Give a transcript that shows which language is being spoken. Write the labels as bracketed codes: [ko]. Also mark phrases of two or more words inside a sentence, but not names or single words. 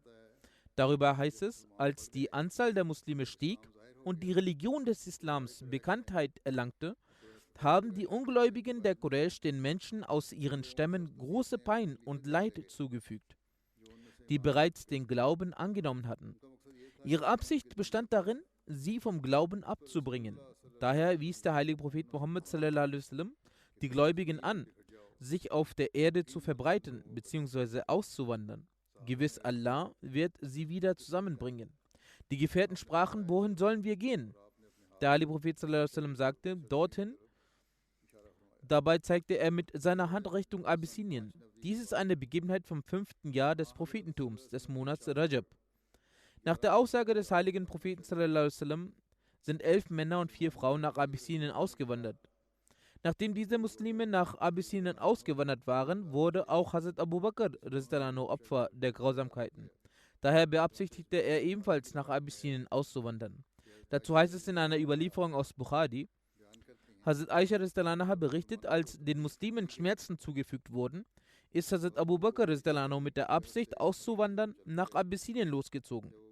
[de] Darüber heißt es, als die Anzahl der Muslime stieg und die Religion des Islams Bekanntheit erlangte, haben die Ungläubigen der Quraysh den Menschen aus ihren Stämmen große Pein und Leid zugefügt, die bereits den Glauben angenommen hatten. Ihre Absicht bestand darin, sie vom Glauben abzubringen. Daher wies der heilige Prophet Muhammad [ar] صلى الله عليه وسلم [de] die Gläubigen an, sich auf der Erde zu verbreiten bzw. auszuwandern. Gewiss, Allah wird sie wieder zusammenbringen. Die Gefährten sprachen, wohin sollen wir gehen? Der heilige Prophet [ar] صلى الله عليه وسلم [de] sagte, dorthin. Dabei zeigte er mit seiner Hand Richtung Abyssinien. Dies ist eine Begebenheit vom 5. Jahr des Prophetentums, des Monats Rajab. Nach der Aussage des heiligen Propheten [ar] صلى الله عليه وسلم [de] sind 11 Männer und 4 Frauen nach Abyssinien ausgewandert. Nachdem diese Muslime nach Abyssinien ausgewandert waren, wurde auch Hazrat Abu Bakr Opfer der Grausamkeiten. Daher beabsichtigte er ebenfalls nach Abyssinien auszuwandern. Dazu heißt es in einer Überlieferung aus Bukhari, Hazrat Aisha berichtet, als den Muslimen Schmerzen zugefügt wurden, ist Hazrat Abu Bakr mit der Absicht auszuwandern nach Abyssinien losgezogen.